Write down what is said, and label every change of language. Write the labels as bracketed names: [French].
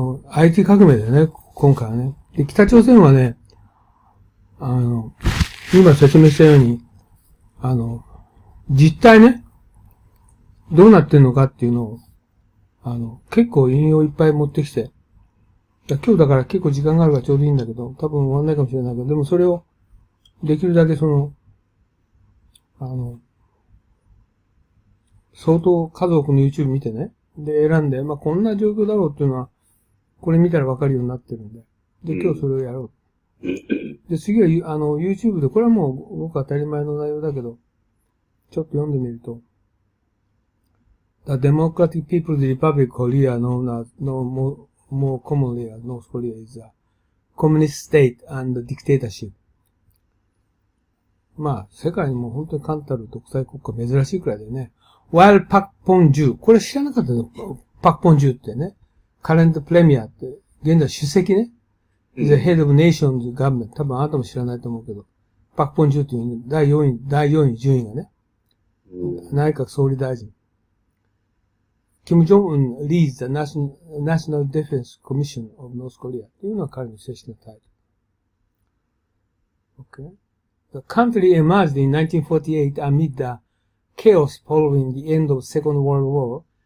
[Japanese] IT 革命だよね、今回はね。で、北朝鮮はね、今説明したように、実態ね、どうなってんのかっていうのを、結構引用いっぱい持ってきて、今日だから結構時間があるからちょうどいいんだけど、多分終わんないかもしれないけど、でもそれを、できるだけ相当数多くの YouTube 見てね、で、選んで、まあ、こんな状況だろうっていうのは、これ見たらわかるようになってるんで、で、今日それをやろう。で、次は、YouTube で、これはもう、ごく当たり前の内容だけど、ちょっと読んでみると、 [English] The Democratic People's Republic Korea, known as, more commonly as North Korea, is a communist state and dictatorship. [Japanese] まあ、世界にも本当に冠たる独裁国家珍しいくらいだよね。 While Pak Pon-ju、これ知らなかったね。 Pak Pon-juってね。 Current Premier って、現在主席ね。 [English] is the head of nation's government. [Japanese] 多分あなたも知らないと思うけど。Pak Pon-ju っていう第4位順位がね。内閣総理大臣。 [English] Kim Jong-un leads the National Defense Commission of North Korea [Japanese] というのは彼の正式なタイトル。 [English] Okay. The country emerged in 1948 amid the chaos following the end of the Second World War.